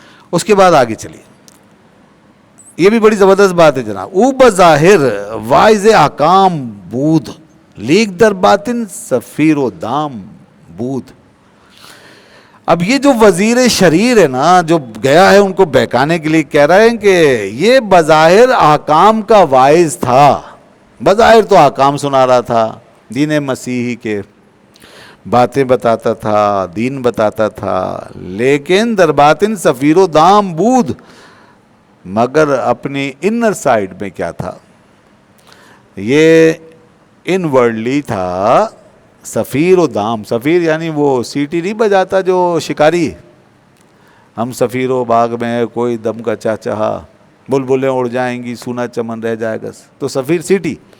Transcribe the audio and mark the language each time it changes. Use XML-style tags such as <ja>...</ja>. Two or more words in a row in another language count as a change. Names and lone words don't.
<ur>اس کے بعد آگے چلیے، یہ بھی بڑی زبردست بات ہے جناب.</ur> <fa>او بظاہر واعظ احکام بود، لیک در باطن سفیر و دام بود.</fa> <ur>اب یہ جو وزیر شریر ہے نا، جو گیا ہے ان کو بہکانے کے لیے، کہہ رہے ہیں کہ یہ بظاہر احکام کا واعظ تھا، بظاہر تو احکام سنا رہا تھا، دین مسیحی کے باتیں بتاتا تھا، دین بتاتا تھا، لیکن</ur> <fa>در باطن سفیر و دام بود،</fa> <ur>مگر اپنی</ur> <en>inner side</en> <ur>میں کیا تھا، یہ ان ورلڈلی تھا.</ur> <fa>سفیر و دام،</fa> <ur>سفیر یعنی وہ سیٹی نہیں بجاتا جو شکاری، ہم سفیر و باغ میں کوئی دم کا چہچہا، بلبلیں اڑ جائیں گی سونا چمن رہ جائے گا، تو سفیر سیٹی.</ur>